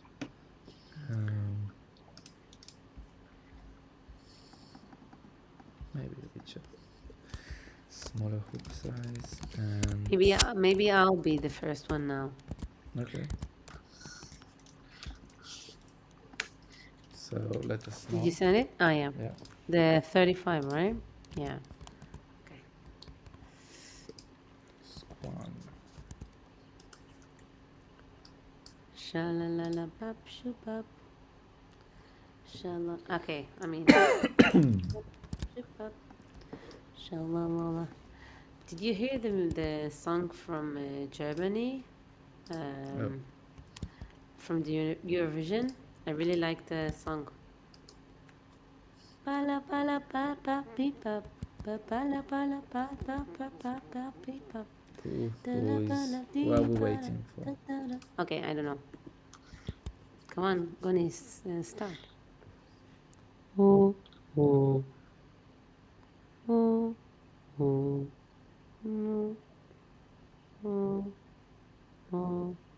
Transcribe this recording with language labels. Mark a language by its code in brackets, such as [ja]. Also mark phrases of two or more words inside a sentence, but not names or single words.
[en] Maybe a bit smaller hoop size and Maybe I'll be the first one now. okay. So let us know. Did you send it? Oh yeah. Yeah. The 35, right? Yeah. Okay. Squan. Shalalala bap shubap. Shala. Okay, I mean. Shubap. Shalalala. Did you hear the song from Germany? From the Eurovision? I really like the song. Pala pala pa pa beep up. Pala pala pa pa pa pa pa beep up. Who is? What are we waiting for? Okay, I don't know. Come on, Goni, start. Oh, oh, oh, oh, oh, oh, oh.